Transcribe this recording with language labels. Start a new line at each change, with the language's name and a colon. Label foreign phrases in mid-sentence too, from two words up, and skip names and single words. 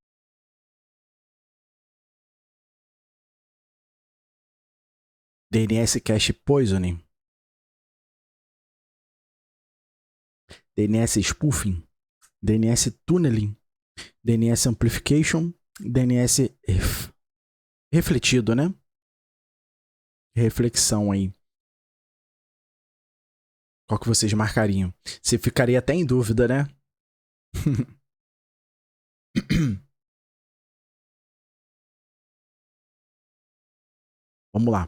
English: DNS Cache Poisoning? DNS Spoofing? DNS Tunneling? DNS Amplification?
Portuguese: DNS refletido, né? Reflexão aí. Qual que vocês marcariam? Você ficaria até em dúvida, né? Vamos lá.